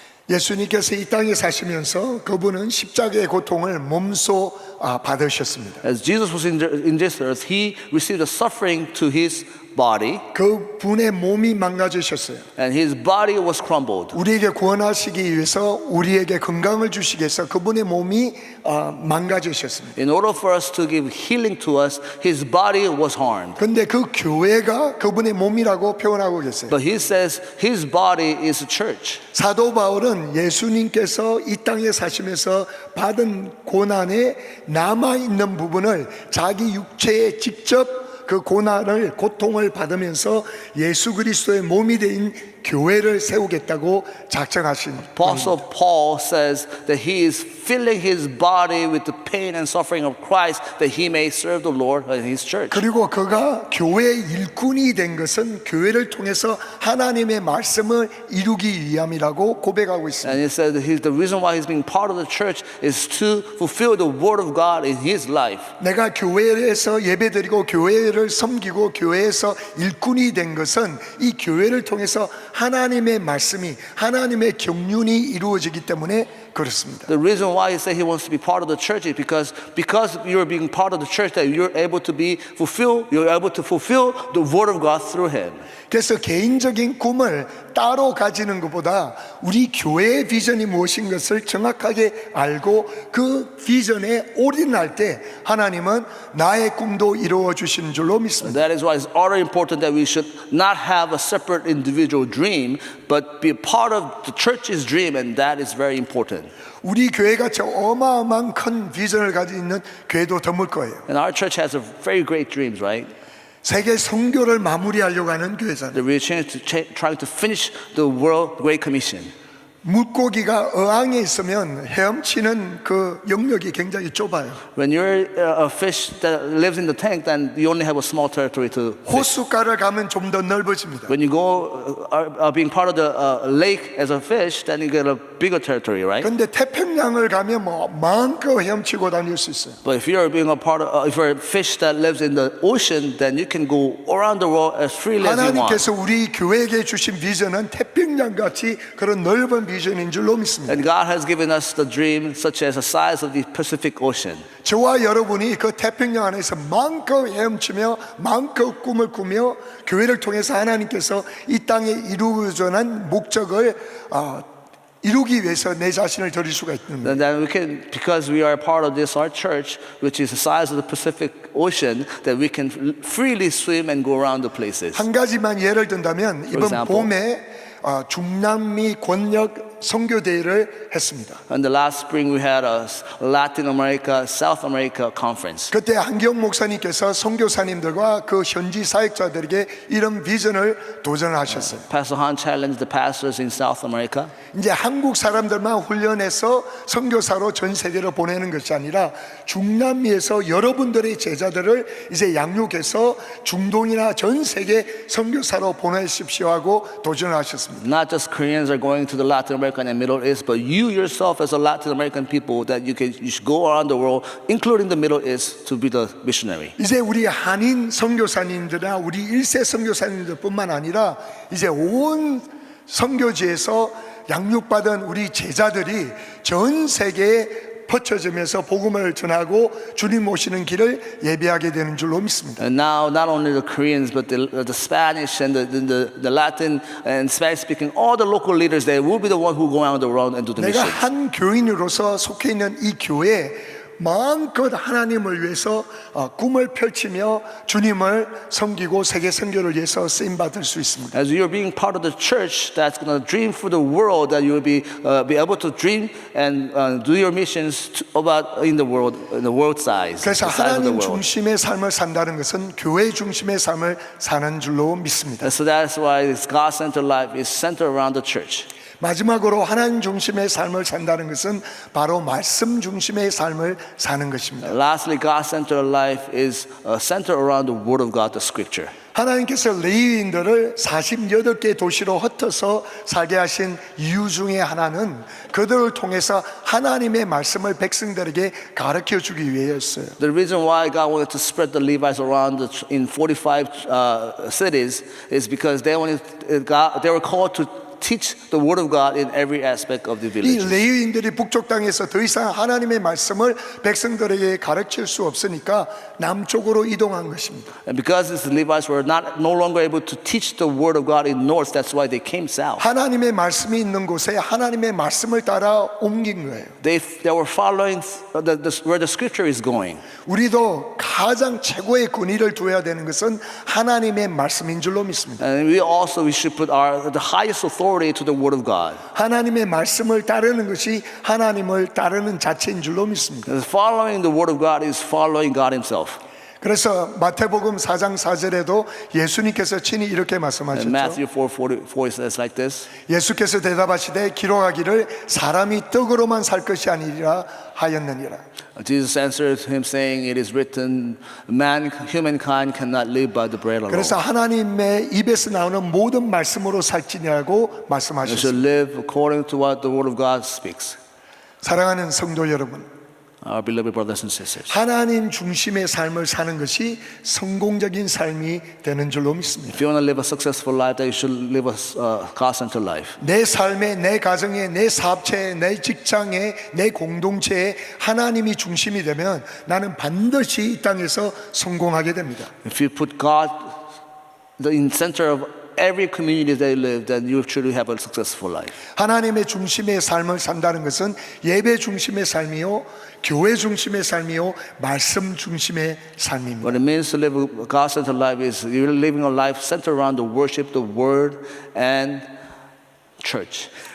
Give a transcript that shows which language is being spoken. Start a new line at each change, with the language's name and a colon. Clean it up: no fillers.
Korean: 예수님께서 이 땅에 사시면서 그분은 십자가의 고통을 몸소 받으셨습니다.
English: As Jesus was in this earth, He received the suffering to His body,
Korean: 그 분의 몸이 망가지셨어요.
English: and His body was crumbled.
Korean: 우리에게 구원하시기 위해서 우리에게 건강을 주시기 위해서 그분의 몸이 망가지셨습니다.
English: In order for us to give healing to us, His body was harmed.
Korean: 근데 그 교회가 그분의 몸이라고 표현하고 계세요.
English: But He says His body is the church.
Korean: 사도 바울은 예수님께서 이 땅에 사시면서 받은 고난에 남아있는 부분을 자기 육체에 직접 그 고통을 받으면서 예수 그리스도의 몸이 된 교회를 세우겠다고 작정하신
English: Apostle Paul says that he is filling his body with the pain and suffering of Christ that he may serve the Lord in his church.
Korean: 그리고 그가 교회의 일꾼이 된 것은 교회를 통해서 하나님의 말씀을 이루기 위함이라고 고백하고 있습니다.
English: And he said that the reason why he's being part of the church is to fulfill the word of God in his life.
Korean: 내가 교회에서 예배드리고 교회를 섬기고 교회에서 일꾼이 된 것은 이 교회를 통해서 하나님의 말씀이 하나님의 경륜이 이루어지기 때문에 그렇습니다.
English: The reason why he said he wants to be part of the church is because you're being part of the church that you're able to fulfill the word of God through him.
Korean: 그래서 개인적인 꿈을 따로 가지는 것보다 우리 교회의 비전이 무엇인 것을 정확하게 알고 그 비전에 올인할 때 하나님은 나의 꿈도 이루어 주시는 줄로 믿습니다.
English: That is why it's already important that we should not have a separate individual dream, but be a part of the church's dream, and that is very important.
Korean: 우리 교회가 저 어마어마한 큰 비전을 가지고 있는 교회도 드물 거예요.
English: And our church has a very great dreams, right?
Korean: 세계 선교를 마무리하려고 하는 교회잖아요.
English: That we're trying to finish the World Great Commission.
Korean: 물고기가 어항에 있으면 헤엄치는 그 영역이 굉장히 좁아요.
English: When you're a fish that lives in the tank, then you only have a small territory to fish.
Korean: 호숫가를 가면 좀 더 넓어집니다.
English: When you go being part of the lake as a fish, then you get a bigger territory, right?
Korean: 근데 태평양을 가면 뭐 마음껏 헤엄치고 다닐 수 있어요.
English: But if you're being a part of, if you're a fish that lives in the ocean, then you can go around the world as freely as you want.
Korean: 하나님께서 우리 교회에게 주신 비전은 태평양 같이 그런 넓은 비전인 줄로 믿습니다.
English: And God has given us the dream such as the size of the Pacific Ocean.
Korean: 저와 여러분이 그 태평양 안에서 마음껏 헤엄치며 마음껏 꿈을 꾸며 교회를 통해서 하나님께서 이 땅에 이루어져난 목적을 이루기 위해서 내 자신을 드릴 수가 있는 거예요.
English: And then we can, because we are part of this, our church, which is the size of the Pacific Ocean, that we can freely swim and go around the places.
Korean: 한 가지만 예를 든다면 이번
English: example.
Korean: 봄에 중남미 권역 선교대회를 했습니다.
English: And the last spring we had a Latin America, South America conference.
Korean: 그때 한경 목사님께서 선교사님들과 그 현지 사역자들에게 이런 비전을 도전하셨어요.
English: Pastor Han challenged the pastors in South America.
Korean: 이제 한국 사람들만 훈련해서 선교사로 전 세계로 보내는 것이 아니라 중남미에서 여러분들의 제자들을 이제 양육해서 중동이나 전 세계 선교사로 보내십시오 하고 도전을 하셨습니다.
English: Not just Koreans are going to the Latin American and Middle East, but you yourself as a Latin American people that you should go around the world, including the Middle East, to be the missionary.
Korean: 이제 우리 한인 선교사님들이나 우리 일세 선교사님들뿐만 아니라 이제 온 선교지에서 양육받은 우리 제자들이 전 세계에 퍼쳐지면서 복음을 전하고 주님 오시는 길을 예비하게 되는 줄로 믿습니다.
English: And now, not only the Koreans, but the Spanish and the Latin and Spanish-speaking, all the local leaders, they will be the one who go around the world and do the
Korean: 내가
English: mission.
Korean: 한 교인으로서 속해 있는 이 교회에 마음껏 하나님을 위해서 꿈을 펼치며 주님을 섬기고 세계 선교를 위해서 쓰임 받을 수 있습니다.
English: As you're being part of the church that's going to dream for the world, that you will be able to dream and do your missions about in the world size,
Korean: 그래서
English: the size of the
Korean: 하나님
English: world.
Korean: 중심의 삶을 산다는 것은 교회 중심의 삶을 사는 줄로 믿습니다.
English: And so that's why this God-centered life is centered around the church.
Korean: 마지막으로 하나님 중심의 삶을 산다는 것은 바로 말씀 중심의 삶을 사는 것입니다.
English: Lastly, God-centered life is centered around the Word of God, the Scripture.
Korean: 하나님께서 레위인들을 48개 도시로 흩어서 살게 하신 이유 중에 하나는 그들을 통해서 하나님의 말씀을 백성들에게 가르쳐 주기 위해였어요.
English: The reason why God wanted to spread the Levites around in 45 cities is because they were called to teach the word of God in every aspect of the
Korean: 이
English: village.
Korean: 레위인들이 북쪽 땅에서 더 이상 하나님의 말씀을 백성들에게 가르칠 수 없으니까 남쪽으로 이동한 것입니다.
English: And because these Levites were no longer able to teach the word of God in north, that's why they came south.
Korean: 하나님의 말씀이 있는 곳에 하나님의 말씀을 따라 옮긴 거예요.
English: They were following where the scripture is going.
Korean: 우리도 가장 최고의 권위를 둬야 되는 것은 하나님의 말씀인 줄로 믿습니다.
English: And we should put the highest authority to the word of God.
Korean: 하나님의 말씀을 따르는 것이 하나님을 따르는 자체인 줄로 믿습니다.
English: Following the word of God is following God himself.
Korean: 그래서 마태복음 4장 4절에도 예수님께서 친히 이렇게
English: In
Korean: 말씀하셨죠.
English: Matthew 4:44 it says like this.
Korean: 예수께서 대답하시되 기록하기를 사람이 떡으로만 살 것이 아니라 하였느니라.
English: Jesus answered him saying, "It is written, humankind cannot live by the bread alone.
Korean: 그래서 하나님의 입에서 나오는 모든 말씀으로 살지냐고
English: You
Korean: 말씀하셨습니다.
English: should live according to what the Word of God speaks."
Korean: 사랑하는 성도 여러분,
English: Our beloved brothers and sisters,
Korean: 하나님 중심의 삶을 사는 것이 성공적인 삶이 되는 줄로 믿습니다.
English: if you want to live a successful life, then you should live a God-centered life.
Korean: 내 삶에, 내 가정에, 내 사업체에, 내 직장에, 내 공동체에 하나님이 중심이 되면 나는 반드시 이 땅에서 성공하게 됩니다.
English: If you put God in center of every community they live, then you truly have a successful life.
Korean: 하나님의 중심의 삶을 산다는 것은 예배 중심의 삶이요, 교회 중심의 삶이요, 말씀 중심의 삶입니다.
English: What it means to live a God-centered life is you're living a life centered around the worship, the Word, and church.